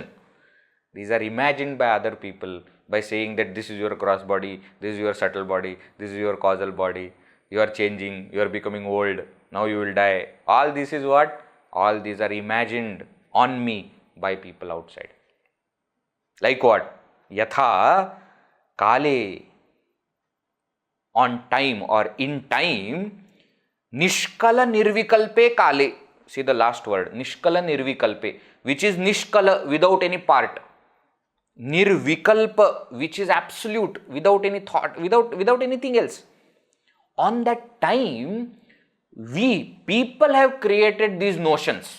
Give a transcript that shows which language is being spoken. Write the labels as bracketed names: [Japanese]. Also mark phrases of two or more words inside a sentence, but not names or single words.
[English] These are imagined by other people by saying that this is your gross body, this is your subtle body, this is your causal body, you are changing, you are becoming old, now you will die. All this is what? All these are imagined on me by people outside. Like what? [Sanskrit] यथा काले, [English] on time or in time, [Sanskrit] निष्कल निर्विकल्पे काले. [English] See the last word, [Sanskrit] निष्कल निर्विकल्पे, [English] which is nishkala, without any part. Nirvikalpa, which is absolute, without any thought, without anything else. On that time, we people have created these notions.